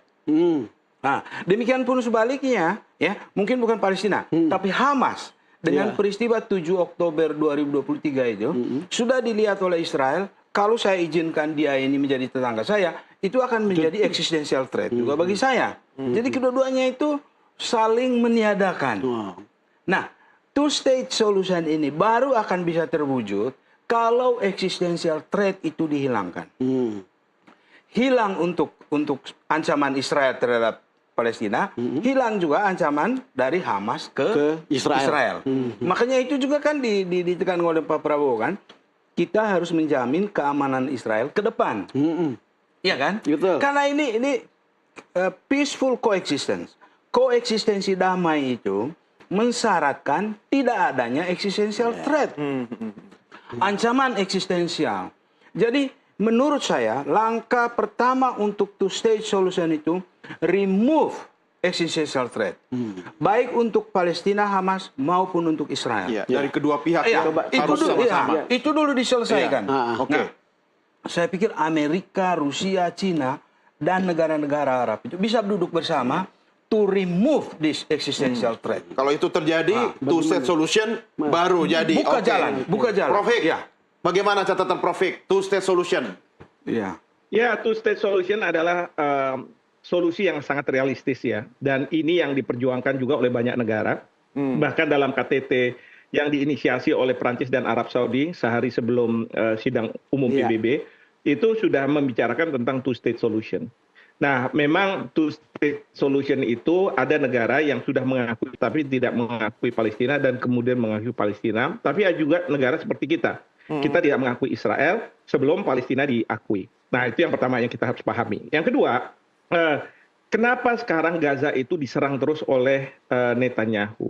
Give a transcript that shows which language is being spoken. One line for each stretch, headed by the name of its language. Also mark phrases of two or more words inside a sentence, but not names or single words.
Indonesian: Nah, demikian pun sebaliknya, ya, mungkin bukan Palestina, tapi Hamas dengan peristiwa 7 Oktober 2023 itu sudah dilihat oleh Israel. Kalau saya izinkan dia ini menjadi tetangga saya, itu akan menjadi
English: existential threat
Indonesian: juga bagi saya. Jadi kedua-duanya itu saling meniadakan. Nah,
English: two-state solution
Indonesian: ini baru akan bisa terwujud kalau
English: existential threat
Indonesian: itu dihilangkan. Hilang untuk ancaman Israel terhadap Palestina, hilang juga ancaman dari Hamas ke Israel. Makanya itu juga kan ditekan oleh Pak Prabowo kan, kita harus menjamin keamanan Israel ke depan. Iya kan? Betul. Karena ini
English: peaceful coexistence.
Indonesian: Koeksistensi damai itu mensyaratkan tidak adanya
English: existential threat.
Indonesian: Ancaman eksistensial. Jadi menurut saya langkah pertama untuk
English: two-state solution
Indonesian: itu
English: remove existential threat.
Indonesian: Baik untuk Palestina, Hamas maupun untuk Israel. Dari kedua pihak harus sama-sama. Itu dulu diselesaikan. Oke. Saya pikir Amerika, Rusia, Cina, dan negara-negara Arab itu bisa duduk bersama
English: to remove this existential threat.
Indonesian: Kalau itu terjadi,
English: two-state solution
Indonesian: baru jadi. Buka jalan. Prof. Bagaimana catatan Prof.
English: Two-state solution?
Indonesian: Ya,
English: two-state solution
Indonesian: adalah solusi yang sangat realistis ya. Dan ini yang diperjuangkan juga oleh banyak negara. Bahkan dalam KTT yang diinisiasi oleh Prancis dan Arab Saudi sehari sebelum sidang umum PBB, itu sudah membicarakan tentang
English: two-state solution.
Indonesian: Nah, memang
English: two-state solution
Indonesian: itu ada negara yang sudah mengakui tapi tidak mengakui Palestina dan kemudian mengakui Palestina. Tapi ada juga negara seperti kita. Kita tidak mengakui Israel sebelum Palestina diakui. Nah, itu yang pertama yang kita harus pahami. Yang kedua, kenapa sekarang Gaza itu diserang terus oleh Netanyahu?